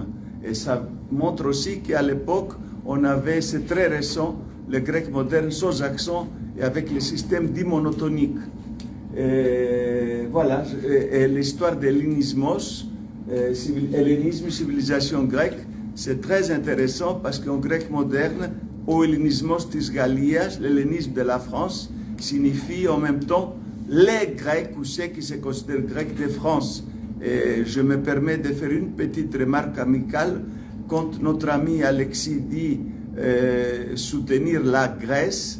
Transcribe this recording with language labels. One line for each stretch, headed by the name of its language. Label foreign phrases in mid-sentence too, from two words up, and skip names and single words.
French: Et ça montre aussi qu'à l'époque, on avait, c'est très récent, le grec moderne sans accent et avec le système dit monotonique. Et voilà, et l'histoire de l'hellénismos, hellénisme, civilisation grecque, c'est très intéressant parce qu'en grec moderne,
Greek: ο hellénismos της Γαλλίας,
French: l'hellénisme de la France, signifie en même temps les Grecs ou ceux qui se considèrent Grecs de France. Et je me permets de faire une petite remarque amicale quand notre ami Alexis dit soutenir la Grèce.